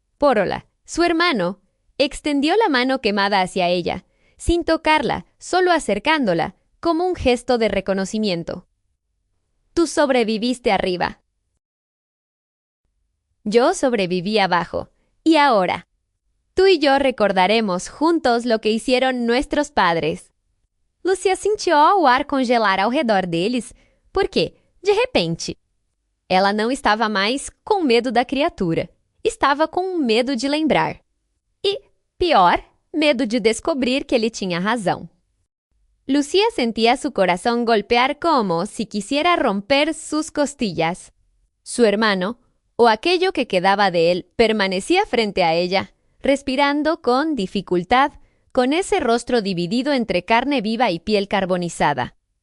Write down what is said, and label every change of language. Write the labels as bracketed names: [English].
[Spanish] Porola, su hermano, extendió la mano quemada hacia ella, sin tocarla, solo acercándola, como un gesto de reconocimiento. Tú sobreviviste arriba. Yo sobreviví abajo. Y ahora, tú y yo recordaremos juntos lo que hicieron nuestros padres. [Portuguese] Lucía sentiu o ar congelar ao redor deles, porque, de repente, ela não estava mais com medo da criatura. Estava com medo de lembrar. E, pior, medo de descobrir que ele tinha razão. [Spanish] Lucía sentía su corazón golpear como si quisiera romper sus costillas. Su hermano, o aquello que quedaba de él, permanecía frente a ella, respirando con dificultad, con ese rostro dividido entre carne viva y piel carbonizada.